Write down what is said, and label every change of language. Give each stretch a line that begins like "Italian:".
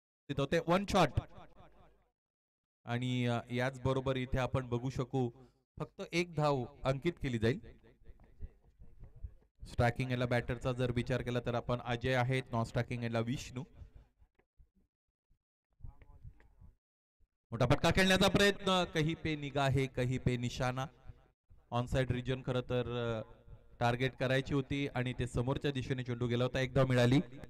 Marathi: होते one shot. आणि याच बरोबर इथे आपण बघू शकू फक्त एक धाव अंकित केली जाईल. स्ट्रायकिंग याला बॅटरचा जर विचार केला तर आपण अजय आहेत. नॉन स्ट्रायकिंग याला विष्णू. मोठा फटका खेळण्याचा प्रयत्न.
Hindi: कहीं पे निगाह है कहीं पे निशाणा.
Marathi: ऑन साइड रिजन खरं तर टार्गेट करायची होती आणि ते समोरच्या दिशेने चेंडू गेला होता. एक धाव मिळाली.